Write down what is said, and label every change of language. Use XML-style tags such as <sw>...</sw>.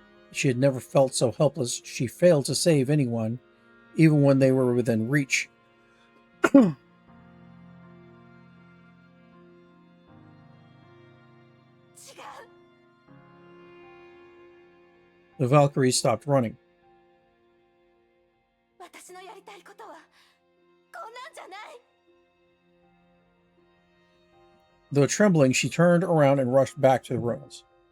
<en>She had never felt so helpless. She failed to save anyone, even when they were within reach.</en> <ja>違う</ja> <en>The Valkyries stopped running.</en> <ja>私のやりたいことはこんなんじゃない</ja> <en>Though trembling, she turned around and rushed back to the ruins.</en>